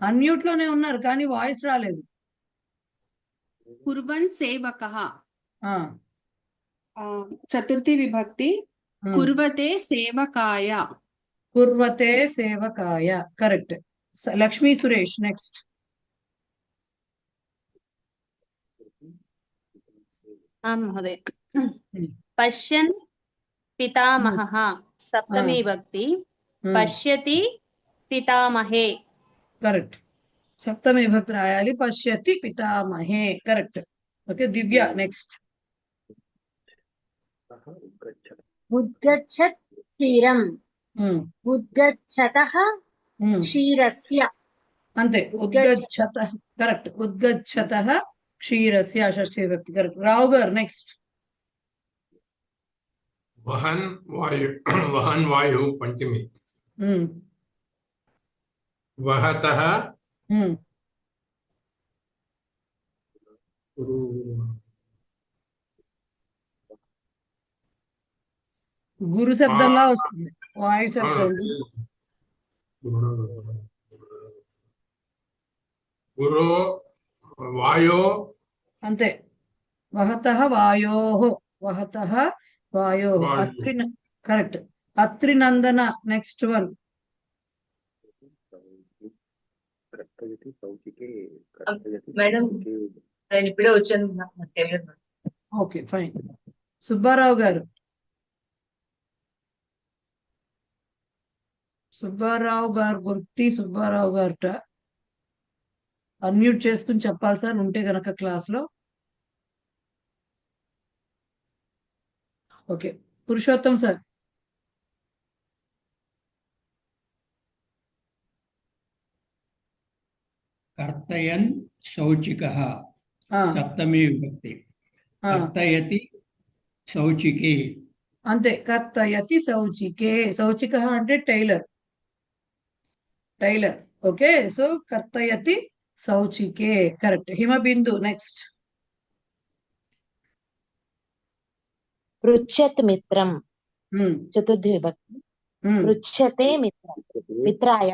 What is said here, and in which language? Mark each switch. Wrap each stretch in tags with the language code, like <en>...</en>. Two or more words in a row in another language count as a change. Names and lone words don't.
<te>అన్మ్యూట్ లోనే ఉన్నారు కానీ వాయిస్ రాలేదు.</te> <sa>కుర్వన్ సేవకః ఆ,</sa> <te>చతుర్థి విభక్తి ఉమ్.</te> <sa>కుర్వతే సేవకాయ కుర్వతే సేవకాయ కరెక్ట్.</sa> <te>లక్ష్మీ సురేష్ నెక్స్ట్.</te> <sa>आं महोदय पश्यन् पितामहः सप्तमी विभक्ति पश्यति पितामहे</sa> <te>కరెక్ట్. సప్తమి విభక్తి రాయాలి.</te> <sa>పశ్యతి పితామహే</sa> <te>కరెక్ట్. ఓకే దివ్య నెక్స్ట్.</te> <sa>ఉద్గచ్చత్ క్షీరం ఉద్గచ్చతః క్షీరస్య.</sa> <te>అంతే ఉద్గచ్చత కరెక్ట్.</te> <sa>ఉద్గచ్చత క్షీరస్య షష్ఠీ విభక్తి కరెక్ట్.</sa> <te>రావు గారు నెక్స్ట్.</te> <sa>वहन वायु वहन वायु पंचमी वहतः</sa> <te>గురు శబ్దంలా వస్తుంది వాయు శబ్దం.</te> <sa>गुरु वायो అంతే వహతః వాయోః వహతః వాయోః వాయు.</sa> <te>అత్రి కరెక్ట్. అత్రినందన</te> <en>next one.</en> <te>మేడం నేను ఇప్పుడే వచ్చాను, నాకు తెలియదు.</te> <en>Okay fine.</en> <te>సుబ్బారావు గారు. సుబ్బారావు గారు గుర్తి సుబ్బారావు గారట. అన్మ్యూట్ చేసుకుని చెప్పాలి సార్ ఉంటే గనక క్లాస్ లో. ఓకే పురుషోత్తం సార్.</te> <sa>कर्तयन् शौचिकः सप्तमी विभक्ति कर्तयति शौचिके.</sa> <te>అంతే</te> <sa>కర్తయతి శౌచికే.</sa> <te>శౌచిక అంటే టైలర్.</te> <en>Tailor okay.</en> <te>సో</te> <sa>కర్తయతి శౌచికే</sa> <te>కరెక్ట్. హిమబిందు నెక్స్ట్.</te> <sa>పృచ్ఛత్ మిత్రం చతుర్థి విభక్తి పృచ్ఛతే మిత్రం మిత్రాయ.</sa>